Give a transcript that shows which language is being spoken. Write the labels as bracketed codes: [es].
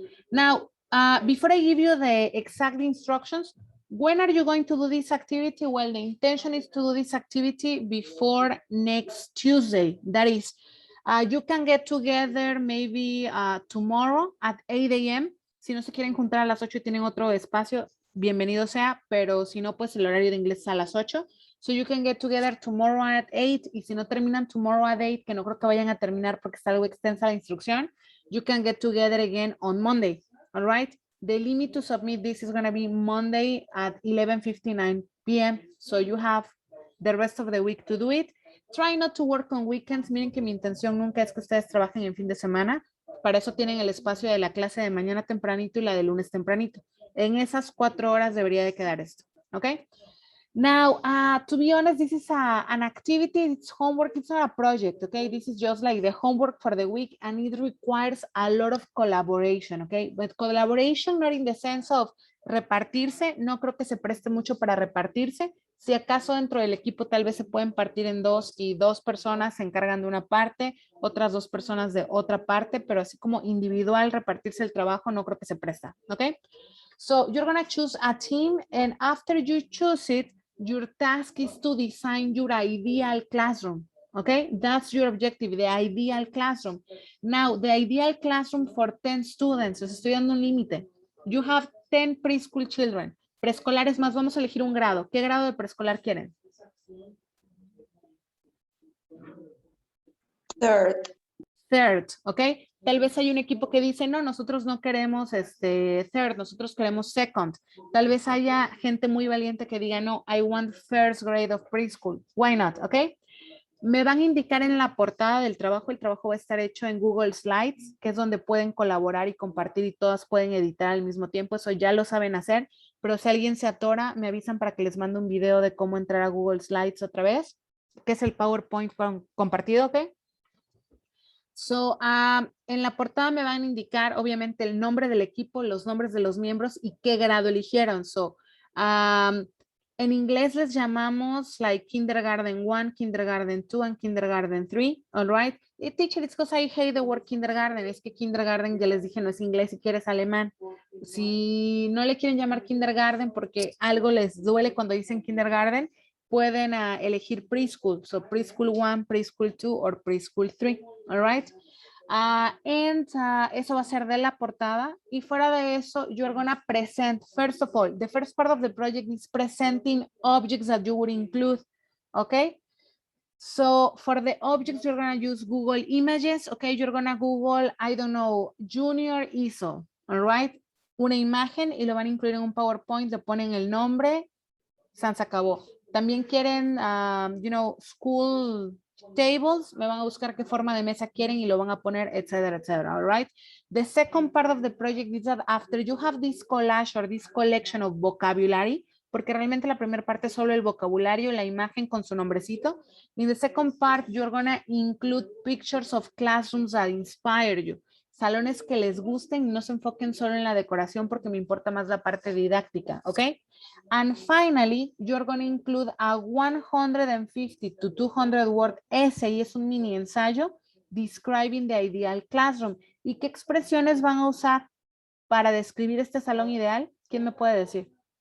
[en] Now, before I give you the exact instructions, when are you going to do this activity? Well, the intention is to do this activity before next Tuesday. That is, you can get together maybe tomorrow at 8 a.m. [es] Si no se quieren juntar a las 8 y tienen otro espacio, bienvenido sea, pero si no, pues el horario de inglés es a las 8. [en] So you can get together tomorrow at 8. [es] Y si no terminan [en] tomorrow at 8, [es] que no creo que vayan a terminar porque está algo extensa la instrucción, [en] you can get together again on Monday. All right. The limit to submit this is going to be Monday at 11:59 p.m. So you have the rest of the week to do it. Try not to work on weekends. [es] Miren que mi intención nunca es que ustedes trabajen en fin de semana. Para eso tienen el espacio de la clase de mañana tempranito y la de lunes tempranito. En esas 4 horas debería de quedar esto. ¿Ok? [en] Now, to be honest, this is an activity, it's homework, it's not a project, okay? This is just like the homework for the week and it requires a lot of collaboration, okay? But collaboration not in the sense of [es] repartirse, no creo que se preste mucho para repartirse. Si acaso dentro del equipo tal vez se pueden partir en 2 y 2 personas se encargan de una parte, otras 2 personas de otra parte, pero así como individual repartirse el trabajo no creo que se presta, okay? [en] So you're gonna choose a team and after you choose it, your task is to design your ideal classroom, okay? That's your objective, the ideal classroom. Now, the ideal classroom for 10 students, [es] les estoy dando un límite. [en] You have 10 preschool children. [es] Preescolares más, vamos a elegir un grado. ¿Qué grado de preescolar quieren? Third, ¿ok? Tal vez hay un equipo que dice, no, nosotros no queremos third, nosotros queremos second. Tal vez haya gente muy valiente que diga, no, [en] I want first grade of preschool. Why not? [es] ¿Ok? Me van a indicar en la portada del trabajo, el trabajo va a estar hecho en Google Slides, que es donde pueden colaborar y compartir y todas pueden editar al mismo tiempo. Eso ya lo saben hacer, pero si alguien se atora, me avisan para que les mande un video de cómo entrar a Google Slides otra vez, que es el PowerPoint compartido, ¿ok? So, en la portada me van a indicar, obviamente, el nombre del equipo, los nombres de los miembros y qué grado eligieron. [en] So, [es] en inglés les llamamos [en] like kindergarten 1, kindergarten 2, and kindergarten 3, all right? Teacher, it's because I hate the word kindergarten. [es] Es que kindergarten, ya les dije, no es inglés, si quieres alemán. Si no le quieren llamar kindergarten porque algo les duele cuando dicen kindergarten, pueden elegir preschool. [en] So, preschool 1, preschool 2, or preschool 3, all right? [es] Eso va a ser de la portada. Y fuera de eso, [en] you're gonna present, first of all, the first part of the project is presenting objects that you would include, okay? So for the objects, you're gonna use Google Images, okay? You're gonna Google, I don't know, Junior ISO, all right? [es] Una imagen y lo van a incluir en un PowerPoint, le ponen el nombre, se acabó. También quieren, [en] you know, school tables, [es] me van a buscar qué forma de mesa quieren y lo van a poner, etcétera, etcétera, all right? [en] The second part of the project is that after you have this collage or this collection of vocabulary, [es] porque realmente la primera parte es solo el vocabulario, la imagen con su nombrecito. [en] In the second part, you're gonna include pictures of classrooms that inspire you. [es] Salones que les gusten y no se enfoquen solo en la decoración porque me importa más la parte didáctica, ¿ok? [en] And finally, you're going to include a 150 to 200 word essay, [es] es un mini ensayo, [en] describing the ideal classroom. [es] ¿Y qué expresiones van a usar para describir este salón ideal? ¿Quién me puede decir?